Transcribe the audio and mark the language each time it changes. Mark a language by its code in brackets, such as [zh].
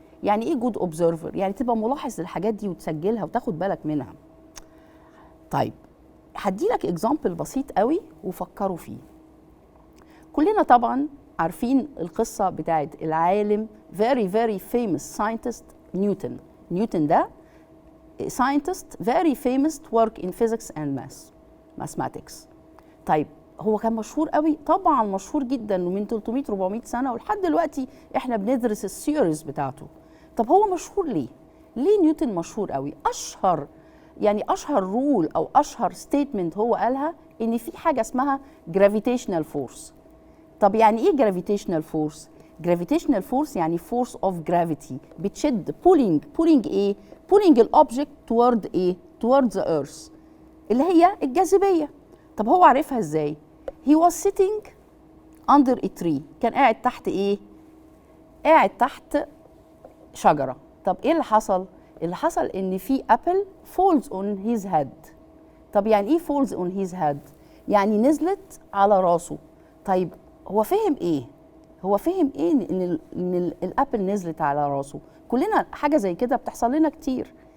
[ar] يعني ايه good observer؟ يعني تبقى ملاحظ للحاجات دي وتسجلها وتاخد بالك منها. طيب هديلك اكزامبل بسيط قوي وفكروا فيه. كلنا طبعا عارفين القصة بتاعت العالم [en] very very famous scientist [ar] نيوتن. [en] Newton ده scientist very famous to work in physics and mathematics. [ar] طيب هو كان مشهور قوي؟ طبعا مشهور جدا، ومن 300 400 سنة ولحد دلوقتي احنا بندرس الثيوريز بتاعته. طب هو مشهور ليه؟ ليه نيوتن مشهور قوي؟ اشهر رول او اشهر ستيتمنت هو قالها ان في حاجة اسمها gravitational force. طب يعني ايه gravitational force؟ gravitational force يعني [en] force of gravity [ar] بتشد pulling ايه؟ pulling الاوبجكت toward ايه؟ [en] toward the earth [ar] اللي هي الجاذبية. طب هو عارفها ازاي؟ [en] he was sitting under a tree. [ar] كان قاعد تحت ايه؟ قاعد تحت شجرة. طب ايه اللي حصل؟ اللي حصل ان في [en] apple falls on his head. [ar] طب يعني ايه [en] falls on his head؟ [ar] يعني نزلت على راسه. طيب هو فهم ايه؟ هو فهم ايه ان الابل نزلت على راسه؟ كلنا حاجه زي كده بتحصل لنا كتير.